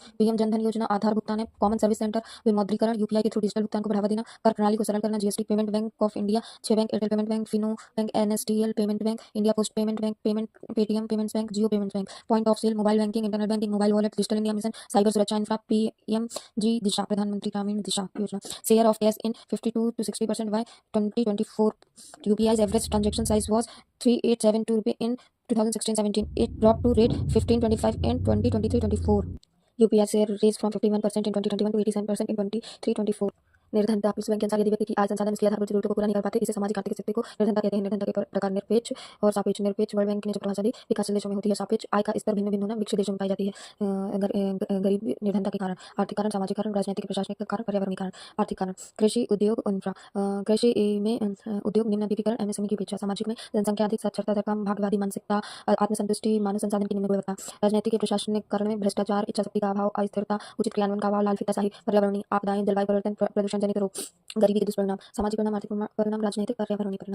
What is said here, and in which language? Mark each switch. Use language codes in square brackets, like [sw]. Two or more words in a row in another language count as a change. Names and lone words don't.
[hi] पीएम जनधन योजना, आधार भुगतान ऐप, [en] Common Service Center, [hi] विमुद्रीकरण, यूपीआई के थ्रू डिजिटल भुगतान को बढ़ावा देना, कर प्रणाली को सरल करना, जीएसटी, [en] Payment Bank of India [hi] 6 बैंक, एयरटेल पेमेंट बैंक, फिनो बैंक, एनएसडीएल पेमेंट बैंक, इंडिया पोस्ट पेमेंट बैंक, पेटीएम पेमेंट्स बैंक, जियो पेमेंट्स बैंक, [en] point of sale, mobile banking, internet banking, mobile wallet, [hi] डिजिटल इंडिया मिशन, साइबर सुरक्षा इंफ्रा, पीएमजी दिशा, प्रधानमंत्री ग्रामीण दिशा योजना। [en] share of cash in 52 to 60% by 2024. UPI's average transaction size was 3872 rupees in 2016-17. It dropped to rate 1525 in 2023-24. UPI share raised from 51% in 2021 to 87% in 23-24. [hi] निर्धनता। विश्व बैंक के अनुसार यदि व्यक्ति की आय संसाधन उसकी आधारभूत जरूरतों को पूरा नहीं कर पाते, इसे सामाजिक आर्थिक स्थिति को निर्धनता कहते हैं। निर्धनता के प्रकार निरपेक्ष और सापेक्ष। निरपेक्ष वर्ल्ड बैंक ने जो परिभाषा दी, विकासशील देशों में होती है। सापेक्ष आय का स्तर भिन्न भिन्न होना विकसित देशों में पाई जाती है। गरीबी निर्धनता के कारण। आर्थिक कारण, सामाजिक कारण, राजनीतिक प्रशासनिक कारण, पर्यावरणीय कारण। आर्थिक कारण। कृषि, उद्योग, इंफ्रा। कृषि में उद्योग, निम्न वीपीकरण, एमएसएमई की अपेक्षा। सामाजिक में जनसंख्या अधिक, साक्षरता दर कम, भाग्यवादी मानसिकता, आत्मसंतुष्टि, मानव संसाधन की निम्न गुणवत्ता। राजनीतिक के प्रशासनिक कारण में भ्रष्टाचार, इच्छा शक्ति का अभाव, अस्थिरता, उचित क्रियान्वयन का अभाव, लाल फीताशाही। पर्यावरणीय आपदाएं, जलवायु परिवर्तन, प्रदूषण जनित रोग। गरीबी के दुष्परिणाम। सामाजिक परिणाम, आर्थिक परिणाम, राजनीतिक, पर्यावरणीय परिणाम।